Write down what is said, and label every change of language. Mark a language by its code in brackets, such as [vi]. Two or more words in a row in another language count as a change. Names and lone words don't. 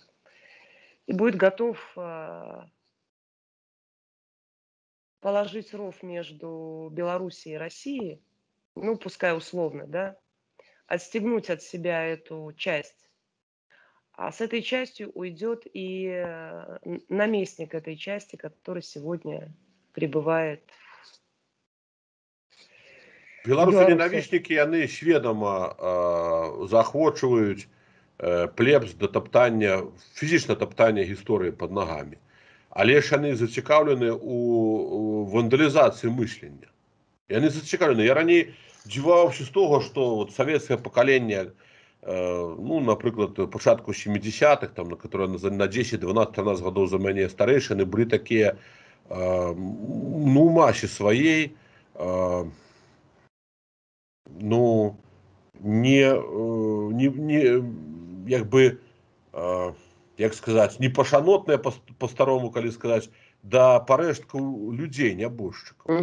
[ru] И будет готов положить ров между Белоруссией и Россией, ну, пускай условно, да, отстегнуть от себя эту часть. А с этой частью уйдет и наместник этой части, который сегодня пребывает в [be] Беларусы-ненавистники, яны сведома заахвочваюць плебс да таптання, фізічна таптання гісторыі пад нагамі. але ж яны зацікаўлены у вандалізацыі мыслення. Яны зацікаўлены. Я раней дзіваўся з того, што вот савецкае пакаленне, ну, напрыклад, пачатку 70-х, там, на которые на 10, 12, 13 гадоў за мяне старэйшыя, былі такія, ну, у масе сваей, ну, як бы, як сказаць, непашанотныя па-старому, калі сказаць, да парэшткаў людзей, нябожчыкаў.